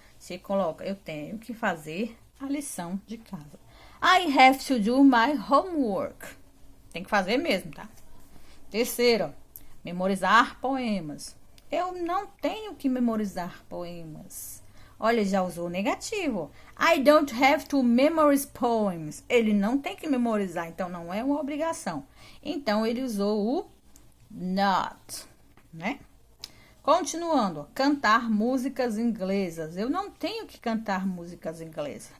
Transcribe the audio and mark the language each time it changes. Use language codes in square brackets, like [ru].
[pt] Você coloca, eu tenho que fazer a lição de casa. [en] I have to do my homework. [pt] Tem que fazer mesmo, tá? Terceiro, ó, memorizar poemas. Eu não tenho que memorizar poemas. Olha, já usou o negativo. [en] I don't have to memorize poems. [pt] Ele não tem que memorizar, então não é uma obrigação. Então, ele usou o not, né? Continuando, cantar músicas inglesas. Eu não tenho que cantar músicas inglesas.